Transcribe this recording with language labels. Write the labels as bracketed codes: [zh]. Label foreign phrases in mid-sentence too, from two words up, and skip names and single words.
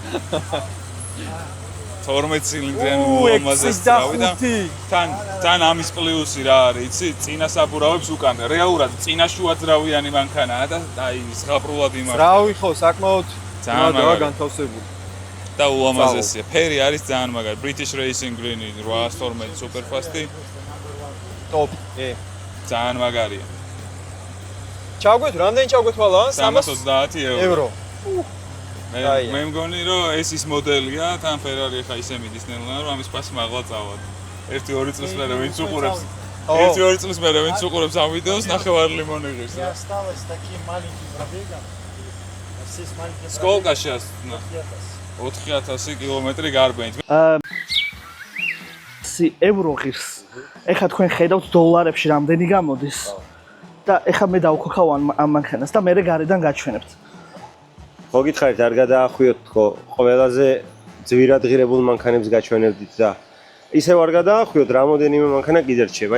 [ka] 12 ცილინდრიანი უამაზე სწავი და თან ამის პლუსი რა არის, იცი? წინა საბურავებს უკან. რეალურად წინა შუა ძრავიანი მანქანაა და აი ზღაპრულად იმართება. ძრავი ხო, საკმაოდ ძალიან განთავსებული. და უამაზესია. ფერი არის ძალიან მაგარი. [en] British Racing Green 812 super fast-ი. Top. [ka] ძალიან მაგარია. ჩაგვეთ, რამდენი ჩაგვეთვალა? 330 ევრო. მე მგონი რომ ეს ის მოდელია, თან Ferrari ხა ისე მიდის ნელა, რომ ამის პასი მაღლა წავალ. 1-2 წელს მერე ვინც უყურებს. 1-2 წელს მერე ვინც უყურებს ამ ვიდეოს ნახევარ ლიმონი ღირს. [ru] Осталось такие маленькие пробега. Все маленькие. Сколько сейчас? [ka] 4000 კილომეტრი გარბენით. евро ღირს. ეხლა თქვენ ხედავთ დოლარებში რამდენი გამოდის. და ეხლა მე დავქოქავ ამ მანქანას და მე გარედან გაჩვენებთ. ხო გითხარით, არ გადაახვიოთ თქო, ყველაზე ძვირად ღირებულ მანქანებს გაჩვენებდით და ისევ არ გადაახვიოთ, რამოდენიმე მანქანა კიდე რჩება.